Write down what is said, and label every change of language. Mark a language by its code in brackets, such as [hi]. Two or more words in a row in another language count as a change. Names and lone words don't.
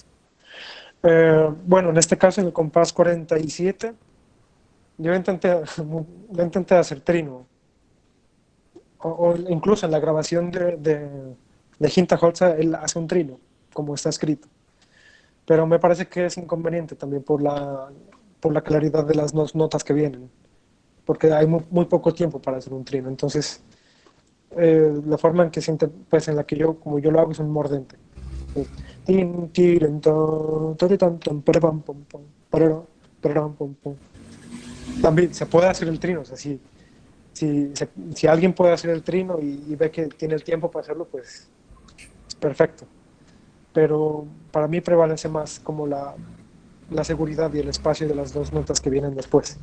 [es] Bueno, en este caso, en el compás 47, yo intenté, yo intenté hacer trino, o incluso en la grabación de Hinterholzer, él hace un trino, como está escrito. Pero me parece que es inconveniente también por la claridad de las notas que vienen, porque hay muy poco tiempo para hacer un trino. Entonces, la forma en que siente, pues en la que yo, como yo lo hago, es un mordente. Tin, tiren, ton, toritan, ton, parapam, pom, pom, parara, pararam, pom, pom. También se puede hacer el trino, o sea, si alguien puede hacer el trino y ve que tiene el tiempo para hacerlo, pues es perfecto. Pero para mí prevalece más como la seguridad y el espacio de las dos notas que vienen después.